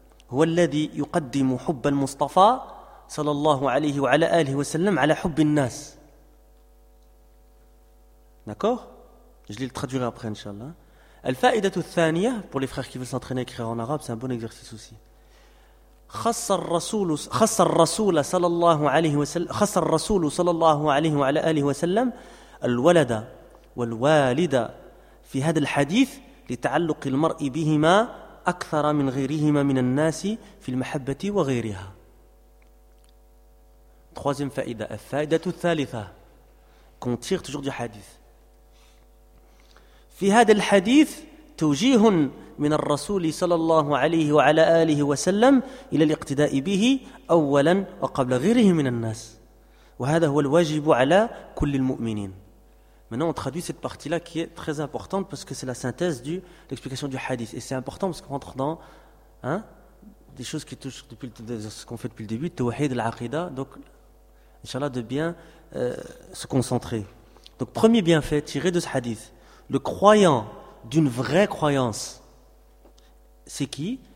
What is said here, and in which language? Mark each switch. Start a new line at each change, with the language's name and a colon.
Arabic: هو الذي يقدم حب المصطفى صلى الله عليه وعلى آله وسلم على حب الناس.
French: D'accord? Je vais le traduire après, inshallah.
Arabic: الفائدة الثانية,
French: pour les frères qui veulent s'entraîner à écrire en arabe, c'est un bon exercice aussi.
Arabic: خص الرسول صلى الله عليه وعلى آله وسلم الولد والوالد في هذا الحديث لتعلق المرء بهما أكثر من غيرهما من الناس في المحبة وغيرها.
French: Troisième فائدة.
Arabic: الفائدة الثالثة.
French: Qu'on tire toujours du hadith.
Arabic: في هذا الحديث توجيه من الرسول صلى الله عليه وعلى آله وسلم إلى الاقتداء به أولا وقبل غيره من الناس. وهذا هو الواجب على كل المؤمنين.
French: Maintenant, on traduit cette partie-là qui est très importante parce que c'est la synthèse de l'explication du hadith. Et c'est important parce qu'on rentre dans hein, des choses qui touchent depuis ce qu'on fait depuis le début, Tawhid al-Aqida. Donc, Inch'Allah, de bien se concentrer. Donc, premier bienfait tiré de ce hadith, le croyant d'une vraie croyance, c'est qui?